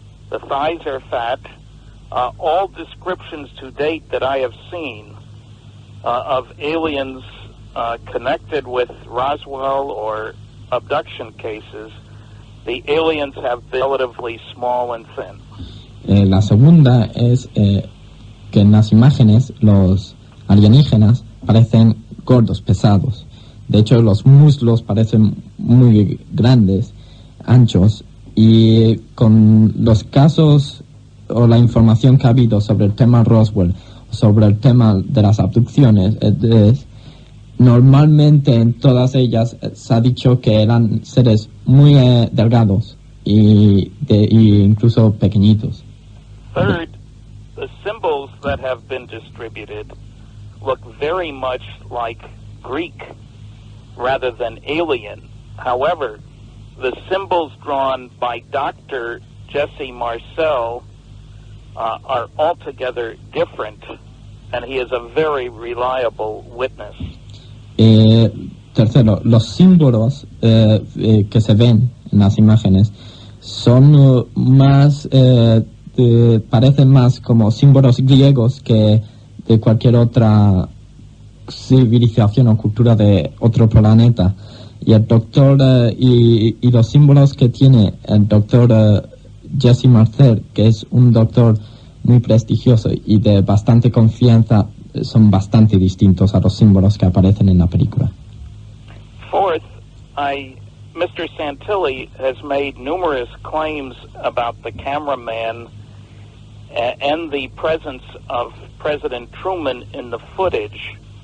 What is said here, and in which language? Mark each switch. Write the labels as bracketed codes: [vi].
[en] The thighs are fat. All descriptions to date that I have seen of aliens connected with Roswell or abduction cases, the aliens have been relatively small and thin. [es] La segunda es que en las imágenes los alienígenas parecen gordos, pesados. De hecho, los muslos parecen muy grandes, anchos, y con los casos o la información que ha habido sobre el tema Roswell, sobre el tema de las abducciones, normalmente en todas ellas se ha dicho que eran seres muy delgados y incluso pequeñitos. [en] Third, the symbols that have been distributed look very much like Greek rather than alien. However, the symbols drawn by Dr. Jesse Marcel are altogether different, and he is a very reliable witness. [es] Tercero, los símbolos que se ven en las imágenes son más, parecen más como símbolos griegos que de cualquier otra civilización o cultura de otro planeta. Y el doctor y los símbolos que tiene el doctor Jesse Marcel, que es un doctor muy prestigioso y de bastante confianza, son bastante distintos a los símbolos que aparecen en la película. [en] Fourth, Mr. Santilli has made numerous claims about the cameraman and the presence of President Truman in the footage.